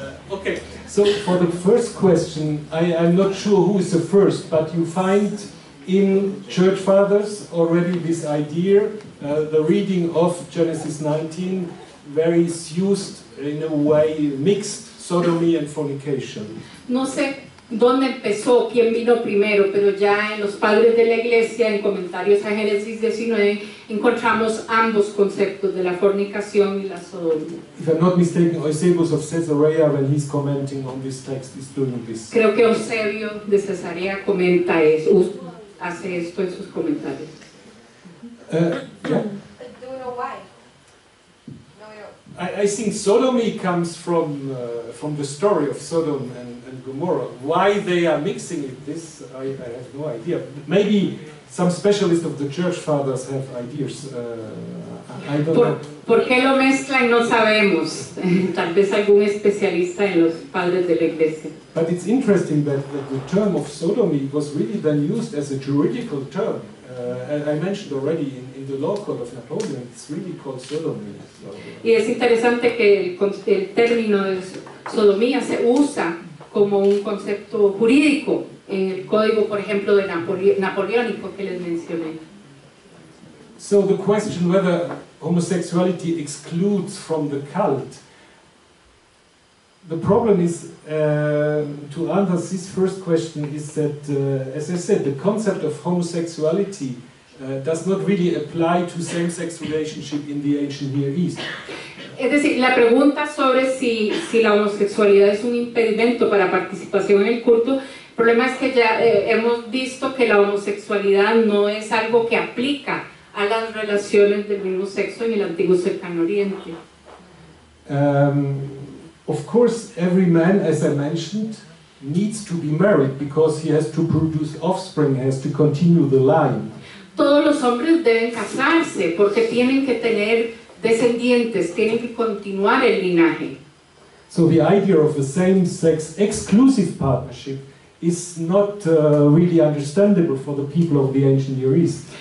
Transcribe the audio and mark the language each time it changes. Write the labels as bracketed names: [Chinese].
[English] Okay, so for the first question, I'm not sure who is the first, but you find in Church Fathers already this idea, the reading of Genesis 19, where is used in a way mixed sodomy and fornication. [Spanish] No sé dónde empezó, quién vino primero, pero ya en los padres de la iglesia, en comentarios a Génesis 19, encontramos ambos conceptos de la fornicación y la sodomía. [English] If I'm not mistaken, Eusebius of Caesarea, when he's commenting on this text, is doing this. [Spanish] Creo que Eusebio de Cesarea comenta eso, hace esto en sus comentarios. [English] Yeah? Do we know why? No, we don't. I think sodomy comes from the story of Sodom and Gomorrah. Why they are mixing it, this I have no idea. Maybe some specialists of the Church Fathers have ideas. I don't know. [Spanish] ¿Por qué lo mezclan? No sabemos. Tal vez algún especialista en los padres de la iglesia. [English] But it's interesting that the term of sodomy was really then used as a juridical term. I mentioned already in the law code of Napoleon, it's really called sodomy. So, [Spanish] Y es interesante que el término de sodomía se usa como un concepto jurídico en el código, por ejemplo, de napoleónico que les mencioné. [English] So the question whether homosexuality excludes from the cult, the problem is, to answer this first question, is that, as I said, the concept of homosexuality does not really apply to same-sex relationship in the ancient Near East. [Spanish] Es decir, la pregunta sobre si la homosexualidad es un impedimento para participación en el culto, el problema es que ya hemos visto que la homosexualidad no es algo que aplica a las relaciones del mismo sexo en el antiguo cercano Oriente. [English] Of course, every man, as I mentioned, needs to be married because he has to produce offspring, has to continue the line. [Spanish] Todos los hombres deben casarse porque tienen que tener descendientes, tienen que continuar el linaje. [English] So the idea of a same-sex exclusive partnership is not really understandable for the people of the ancient Near East.